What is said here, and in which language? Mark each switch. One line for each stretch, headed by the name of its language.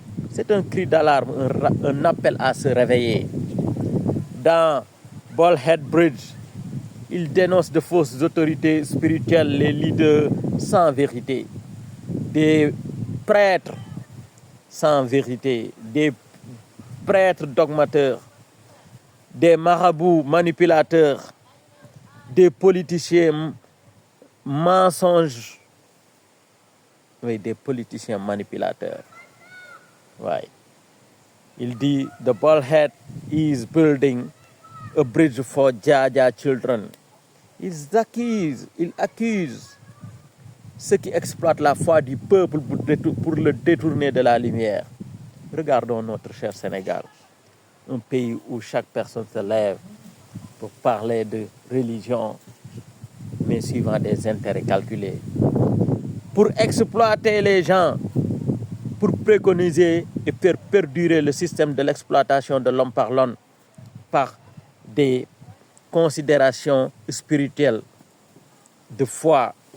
French: C'est un cri d'alarme, un appel à se réveiller. Dans Bullhead Bridge, il dénonce de fausses autorités spirituelles, les leaders sans vérité, des prêtres sans vérité, des prêtres dogmateurs, des marabouts manipulateurs, des politiciens mensonges, oui, des politiciens manipulateurs. Ouais. Il dit,
English: the Bullhead is building a bridge for Jaja children.
French: Il accuse ceux qui exploitent la foi du peuple pour le détourner de la lumière. Regardons notre cher Sénégal, un pays où chaque personne se lève pour parler de religion, mais suivant des intérêts calculés, pour exploiter les gens, pour préconiser et faire perdurer le système de l'exploitation de l'homme par l'homme par des considérations spirituelles, de foi.